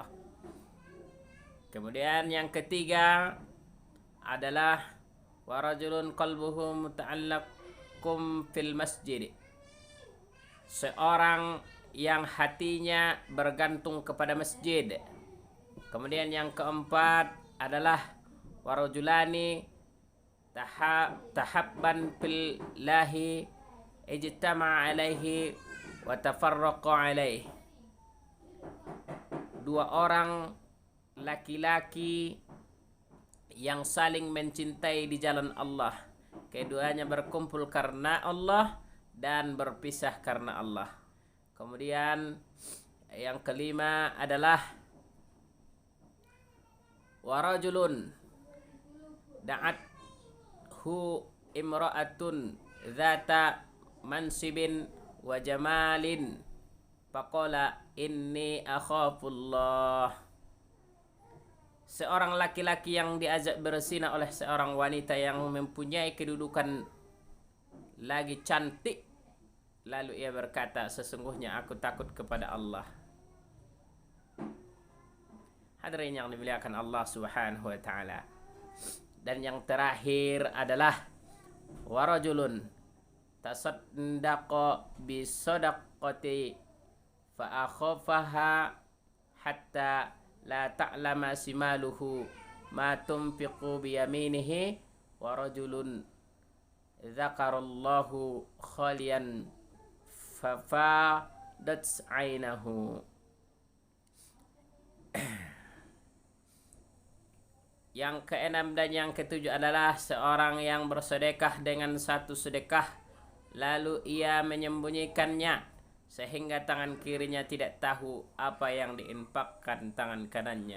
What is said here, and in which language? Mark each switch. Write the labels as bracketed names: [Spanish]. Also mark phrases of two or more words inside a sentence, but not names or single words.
[Indonesian] Kemudian yang ketiga adalah [Arabic] ورجل قلبه متعلق في المسجد. [Indonesian] Seorang yang hatinya bergantung kepada masjid. Kemudian yang keempat adalah [Arabic] ورجلان تحابا في الله اجتمعا عليه وتفرقا عليه. [Indonesian] dua orang laki-laki yang saling mencintai di jalan Allah. Keduanya berkumpul karena Allah dan berpisah karena Allah. Kemudian yang kelima adalah [Arabic] ورجل دعته امرأة ذات منصب وجمال فقال إني أخاف الله. [Indonesian] Seorang laki-laki yang diajak berzina oleh seorang wanita yang mempunyai kedudukan lagi cantik, lalu ia berkata, sesungguhnya aku takut kepada Allah. Hadirin yang dimuliakan Allah [Arabic] سبحانه وتعالى. [Indonesian] Dan yang terakhir adalah [Arabic] ورجل تصدق بصدقة فأخفاها حتى لا تعلم شماله ما تنفق بيمينه ورجل ذكر الله خاليا ففاضت عيناه. [Indonesian] Yang keenam dan yang ketujuh adalah seorang yang bersedekah dengan satu sedekah lalu ia menyembunyikannya sehingga tangan kirinya tidak tahu apa yang diinfakkan tangan kanannya.